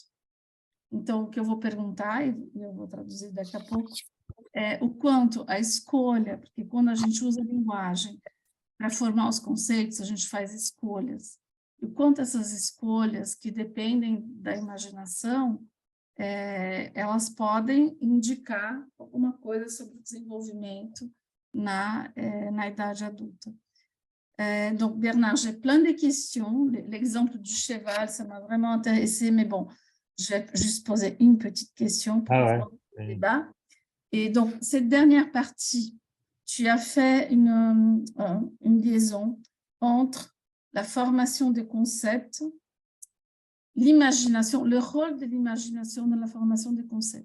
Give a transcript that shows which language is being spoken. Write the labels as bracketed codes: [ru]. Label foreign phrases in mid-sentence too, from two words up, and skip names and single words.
[pt] Então, o que eu vou perguntar, e eu vou traduzir daqui a pouco, o quanto a escolha, porque quando a gente usa a linguagem para formar os conceitos, a gente faz escolhas. E o quanto essas escolhas, que dependem da imaginação, elas podem indicar alguma coisa sobre o desenvolvimento na idade adulta. [fr] Donc, Bernard, j'ai plein de questions. L'exemple du cheval, ça m'a vraiment intéressé, mais bon, je vais juste poser une petite question pour pouvoir le débat. Et donc, cette dernière partie, tu as fait une liaison entre la formation des concepts, l'imagination, le rôle de l'imagination dans la formation des concepts.